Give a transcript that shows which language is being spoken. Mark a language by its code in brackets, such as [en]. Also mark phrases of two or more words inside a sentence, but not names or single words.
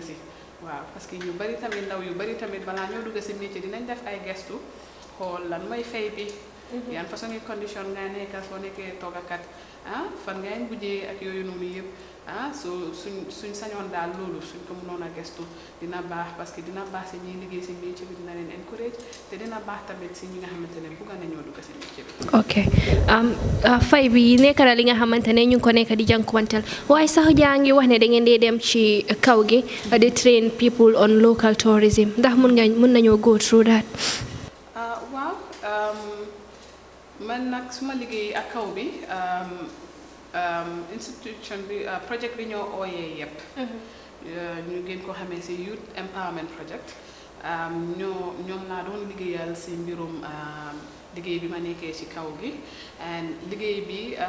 [wo] si waaw parce que ñu bari tamit ndaw yu bari tamit balaa ñoo dugg si métier dinañ def ay gestu xool lan mooy fay bi yan façon yi condition nga nekka soo nekkee toogakat fan ngay mujjee ak yooyu noonu yëpp so suñ sañoon daal loolu suñ ko mënoon a gestu dina baax parce que dina baax si ñiy liggéey si métier bi dina leen encourage te dina baax tamit si ñi nga xamante ne bëgg nañoo dugg si métier bi. ok fay bi nekk na li nga xamante ne ñu ngi ko nekk di jànkuwanteel waaye sax jaa ngi wax ne da ngeen dee dem ci kaw gi di [en] train people on local tourism [wo] ndax mun nañoo [en] go through that. [wo] waaw man nag suma liggéey ak kaw bi. Institution bi project bi ñoo ooyee yëpp ñu gën ko xamee ci [en] Youth Empowerment Project [wo] ñoom laa doon liggéeyal ci mbirum liggéey bi ma nekkee ci kaw gi and liggéey bi